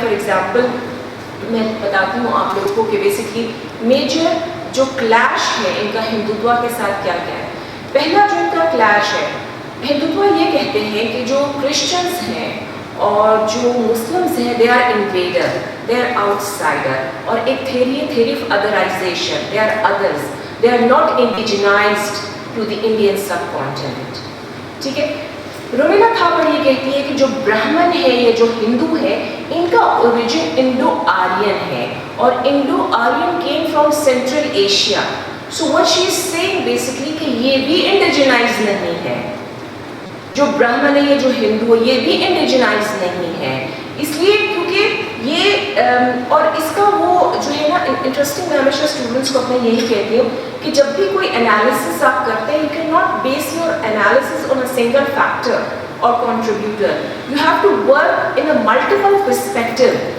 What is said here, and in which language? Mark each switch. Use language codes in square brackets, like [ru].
[ur] For example میں بتاتی ہوں آپ لوگوں کو کہ بیسکلی میجر جو کلیش ہے ان کا ہندوتوا کے ساتھ کیا کیا ہے. پہلا جو ان کا کلیش ہے, ہندوتوا یہ کہتے ہیں کہ جو کرسچنس ہیں اور جو مسلمس ہیں [en] they are invader, they are out cider, [ur] اور ایک theory of ادرائزیشن, [en] They are others. they are not indigenized to the Indian subcontinent. [ur] ٹھیک ہے. رومیلا تھاپڑ یہ کہتی ہے کہ جو برہمن ہے یا جو ہندو ہے ان کا اوریجن انڈو آرین ہے اور Indo Aryan [en] Came from Central Asia. So what she is saying basically [ur] کہ یہ بھی انڈیجنائز نہیں ہے, جو برہمن ہے یا جو ہندو ہے یہ بھی انڈیجنائز نہیں ہے, اس لیے کیونکہ یہ اور اس کا وہ جو ہے نا انٹرسٹنگ, میں ہمیشہ اسٹوڈنٹس کو اپنے یہی کہتی ہوں کہ جب بھی کوئی انالیسس آپ کرتے ہیں, [en] You can not base your analysis on a single factor اور contributor, you have to work in a multiple perspective.